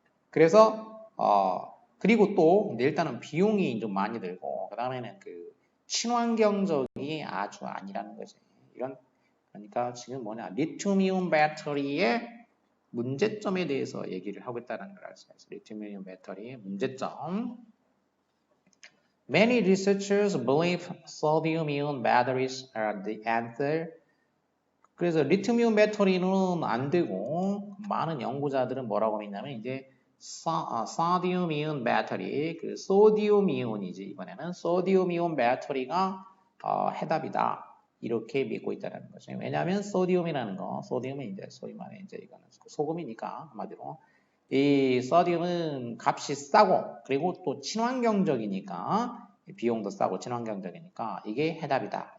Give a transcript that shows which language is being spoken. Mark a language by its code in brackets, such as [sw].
[ko] 그래서 그리고 또 일단은 비용이 좀 많이 들고 그 다음에는 그 친환경적이 아주 아니라는 거지. 그러니까 지금 리튬이온 배터리의 문제점에 대해서 얘기를 하고 있다는 걸 알 수 있어요. 리튬이온 배터리의 문제점. [en] Many researchers believe sodium-ion batteries are the answer. [ko] 그래서 리튬이온 배터리는 안 되고 많은 연구자들은 뭐라고 믿냐면 이제 소디움-이온 배터리, 그 소디움-이온이지 이번에는 소디움-이온 배터리가 해답이다. 이렇게 믿고 있다는 거죠. 왜냐하면 소디움이라는 거, 소디움은 이제 소위 말해 이제 이거는 소금이니까 한마디로 이 소디움은 값이 싸고 그리고 또 친환경적이니까 비용도 싸고 친환경적이니까 이게 해답이다.